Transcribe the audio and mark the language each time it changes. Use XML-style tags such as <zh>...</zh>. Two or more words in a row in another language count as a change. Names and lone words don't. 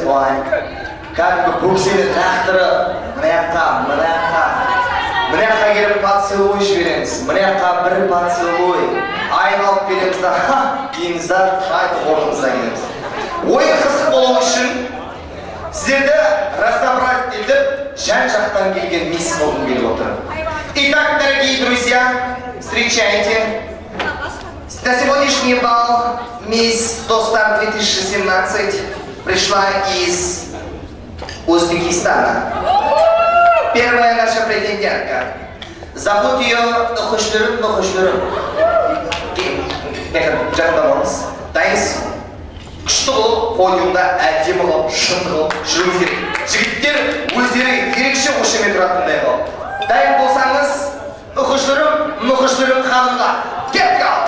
<kk>Кәдімгі бөксені лақтырып, мына жаққа келіп поцелуй жібереміз, мына жаққа бір поцелуй, айналып береміз да, дейміз да, қайтып орнымызға келеміз. Ойын қызық болу үшін сіздерді разобрать етіп, жан-жақтан келген мисс болғым келіп отыр.</kk> <ru>Итак, дорогие друзья, встречайте. На сегодняшний бал мисс Достар 2017 пришла из Узбекистана. Первая наша претендентка. Зовут ее Нухушлюрым.</ru> <kk>Дайынсыз. Күшті болып, подиумда әдемі қылып, шын қылып жүру керек. Жігіттер өздері ерекше қошемет тұратындай қылып. Дайын болсаңыз, Нухушлюрым ханымға кетті ал!</kk>